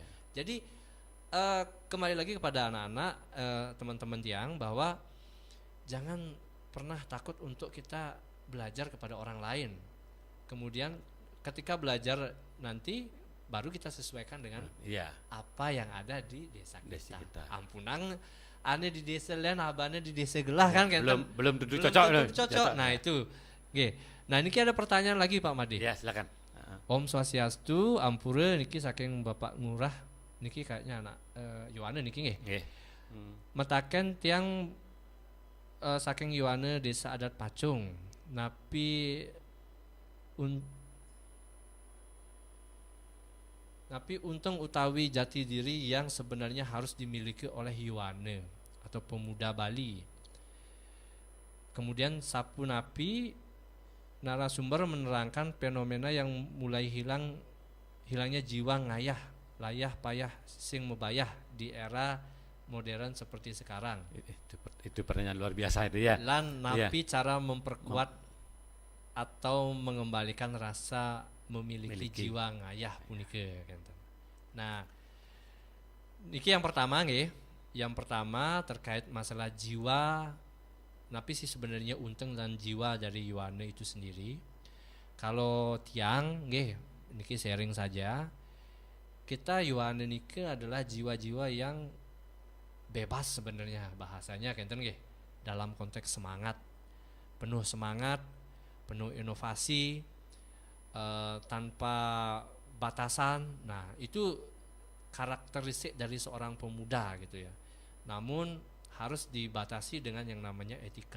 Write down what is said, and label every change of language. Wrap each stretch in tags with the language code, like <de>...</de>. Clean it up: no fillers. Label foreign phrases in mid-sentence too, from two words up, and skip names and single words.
<id>Jadi kembali lagi kepada anak-anak teman-teman tiang bahwa jangan pernah takut untuk kita belajar kepada orang lain. Kemudian ketika belajar nanti baru kita sesuaikan dengan apa yang ada di desa kita.</id> <ban>Ampunang ane di desa lain, abane di desa gelah kan</ban> <id>belum tentu cocok. Nah itu. Oke. Nah niki ada pertanyaan lagi Pak Made. Ya, silakan.</id> <ban>Om Swastiastu, ampura niki saking Bapak Ngurah niki kayaknya anak Yohane niki nggih. Nggih. Metaken tiang saking Yohane desa adat Pacung. Napi untung utawi</ban> <id>jati diri yang sebenarnya harus dimiliki oleh Yohane atau pemuda Bali. Kemudian Sapu Napi narasumber menerangkan fenomena yang mulai hilangnya jiwa</id> <ban>ngayah, layah, payah, sing mebayah</ban> <id>di era modern seperti sekarang. Itu pertanyaan luar biasa itu ya.</id> <ban>Lan napi</ban> <id>cara memperkuat atau mengembalikan rasa memiliki jiwa ngayah punike. Nah, niki yang pertama nggih. Yang pertama terkait masalah jiwa. Napi sih sebenarnya unteng dan jiwa dari Yohane itu sendiri. Kalau tiang nggih, niki sharing saja. Kita Yohane niki adalah jiwa-jiwa yang bebas sebenarnya bahasanya</id> <ban>kenten nggih.</ban> <id>Dalam konteks semangat, penuh semangat, penuh inovasi, tanpa batasan. Nah, itu karakteristik dari seorang pemuda gitu ya. Namun harus dibatasi dengan yang namanya etika.</id>